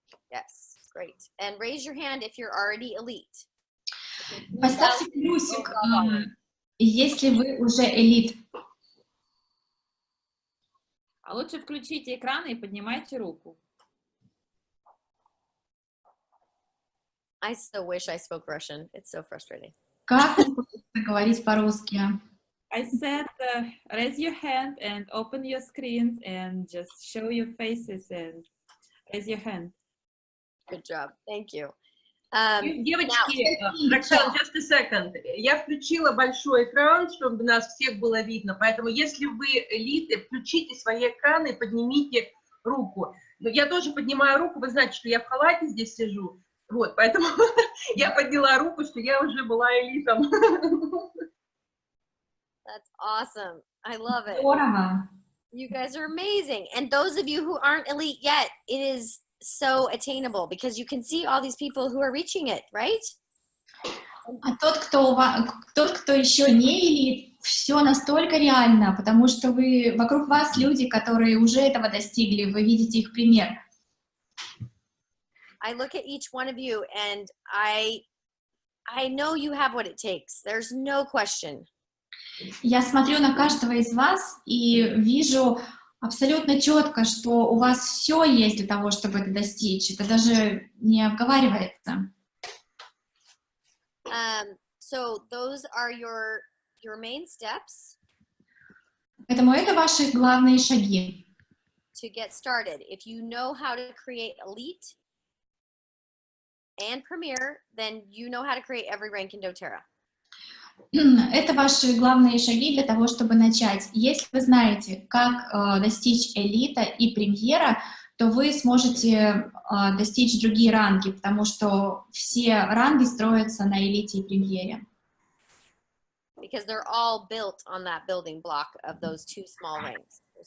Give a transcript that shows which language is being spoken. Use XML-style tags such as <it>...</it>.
<en>Yes, great. And raise your hand if you're already elite.</en> <ru>Поставьте плюсик, если вы уже элит. А лучше включите экран и поднимайте руку.</ru> <en>I so wish I spoke Russian. It's so frustrating.</en> <ru>Как говорить по-русски?</ru> <en>I said, raise your hand and open your screens and just show your faces and raise your hand. Good job. Thank you.</en> <ru>Девочки, Роксана,</ru> <en>just a second.</en> <ru>Я включила большой экран, чтобы нас всех было видно, поэтому если вы элиты, включите свои экраны и поднимите руку. Но я тоже поднимаю руку, вы знаете, что я в халате здесь сижу, вот, поэтому я подняла руку, что я уже была элитом.</ru> <en>That's awesome. I love it.</en> <ru>Здорово.</ru> <en>You guys are amazing. And those of you who aren't elite yet, it is so attainable because you can see all these people who are reaching it, right?</en> <ru>А тот, кто еще не элит, все настолько реально, потому что вокруг вас люди, которые уже этого достигли, вы видите их пример.</ru> <en>I look at each one of you and I know you have what it takes. There's no question.</en> <ru>Я смотрю на каждого из вас и вижу абсолютно четко, что у вас все есть для того, чтобы это достичь. Это даже не обговаривается.</ru> <en>So those are your main steps.</en> <ru>Поэтому это ваши главные шаги.</ru> <en>To get started. If you know how to create elite and premier, then you know how to create every rank in doTERRA.</en> <ru>Это ваши главные шаги для того, чтобы начать. Если вы знаете, как достичь элита и премьера, то вы сможете достичь другие ранги, потому что все ранги строятся на элите и премьере.</ru> <en>Because they're all built on that building block of those two small ranks.</en>